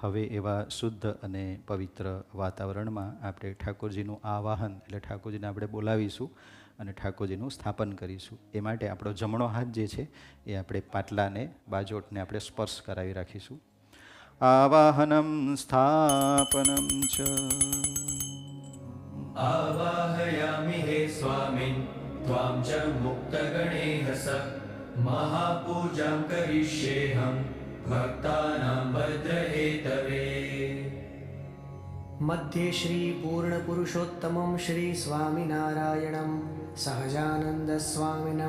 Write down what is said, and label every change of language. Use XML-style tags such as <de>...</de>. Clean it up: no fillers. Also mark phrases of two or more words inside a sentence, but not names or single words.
<gu>હવે એવા શુદ્ધ અને પવિત્ર વાતાવરણમાં આપણે ઠાકોરજીનું આવાહન એટલે ઠાકોરજીને આપણે બોલાવીશું અને ઠાકોરજીનું સ્થાપન કરીશું. એ માટે આપણો જમણો હાથ જે છે એ આપણે પાટલાને બાજોટને આપણે સ્પર્શ કરાવી રાખીશું.</gu> <sa>આવાહનમ સ્થાપનમ ચ आवाहयामि हे स्वामिन् त्वां च मुक्तगणेहस महापूजां करिष्येऽहं भक्तानां भद्रहेतवे. मध्ये श्री पूर्ण पुरुषोत्तमं श्री स्वामिनारायणं सहजानंद स्वामिनं</sa>